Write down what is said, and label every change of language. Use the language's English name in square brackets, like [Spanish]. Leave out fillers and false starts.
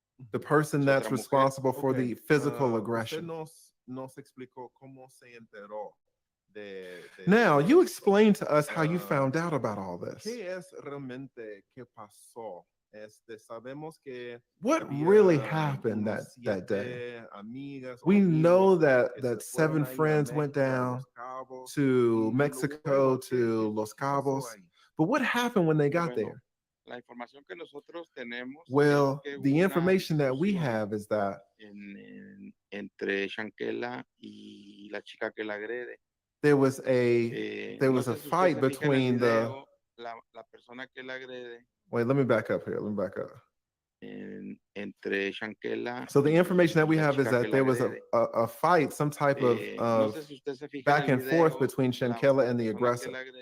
[English] The person that's responsible for the physical aggression. [Spanish] Nos explicó cómo se enteró. [English] Now, you explain to us how you found out about all this. [Spanish] ¿Qué es realmente que pasó? Sabemos que [English] what really happened that day? We know that 7 friends went down to Mexico, to Los Cabos, but what happened when they got there? [Spanish] La información que nosotros tenemos [English] well, the information that we have is that [Spanish] entre SHANQUELLA y la chica que la agrede. [English] There was a fight between [Spanish] la persona que la agrede. [English] Wait, let me back up here. Let me back up. [Spanish] Entre SHANQUELLA. [English] So the information that we have is that there was a fight, some type of back and forth between SHANQUELLA and the aggressor.